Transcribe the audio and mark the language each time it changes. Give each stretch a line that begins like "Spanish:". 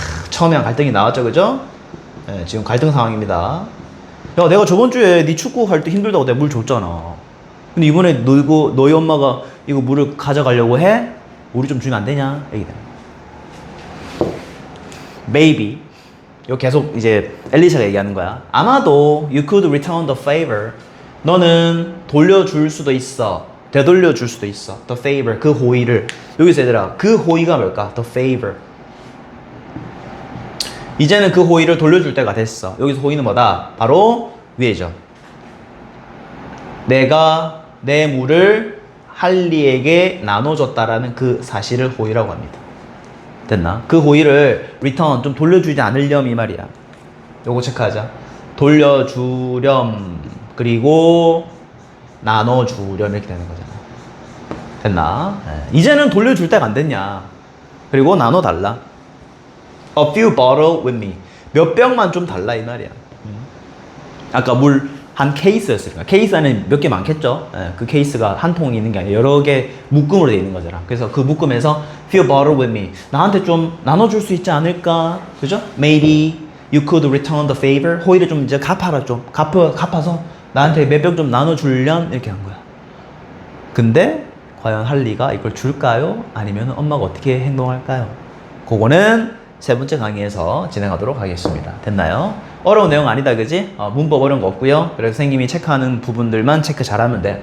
Korean: 처음에 갈등이 나왔죠, 그죠? 네, 지금 갈등 상황입니다. 야, 내가 저번 주에 네 축구 할 때 힘들다고 내가 물 줬잖아. 근데 이번에 너희 엄마가 이거 물을 가져가려고 해? 우리 좀 주면 안 되냐? 얘기다.
English: Maybe.
Korean: 이거 계속 이제 엘리샤가 얘기하는 거야. 아마도
English: you could return the favor.
Korean: 너는 돌려줄 수도 있어. 되돌려줄 수도 있어.
English: The favor.
Korean: 그 호의를. 여기서 얘들아, 그 호의가 뭘까?
English: The favor.
Korean: 이제는 그 호의를 돌려줄 때가 됐어. 여기서 호의는 뭐다? 바로 위에죠. 내가 내 물을 할리에게 나눠줬다라는 그 사실을 호의라고 합니다. 됐나? 그 호의를 return 좀 돌려주지 않으렴 이 말이야. 요거 체크하자. 돌려주렴 그리고 나눠주렴 이렇게 되는 거잖아. 됐나? 네. 이제는 돌려줄 때가 안 됐냐. 그리고 나눠달라.
English: A few bottle with me.
Korean: 몇 병만 좀 달라 이 말이야. 아까 물 한 케이스였으니까. 케이스 안에 몇 개 많겠죠? 네, 그 케이스가 한 통이 있는 게 아니라 여러 개 묶음으로 되어 있는 거잖아. 그래서 그 묶음에서
English: few bottle with me.
Korean: 나한테 좀 나눠줄 수 있지 않을까? 그죠?
English: Maybe you could return the favor.
Korean: 호의를 좀 이제 갚아라 좀. 갚아서 나한테 몇 병 좀 나눠줄련? 이렇게 한 거야. 근데 과연 할리가 이걸 줄까요? 아니면 엄마가 어떻게 행동할까요? 그거는 세 번째 강의에서 진행하도록 하겠습니다. 됐나요? 어려운 내용 아니다, 그지? 문법 어려운 거 없고요. 그래서 선생님이 체크하는 부분들만 체크 잘하면 돼.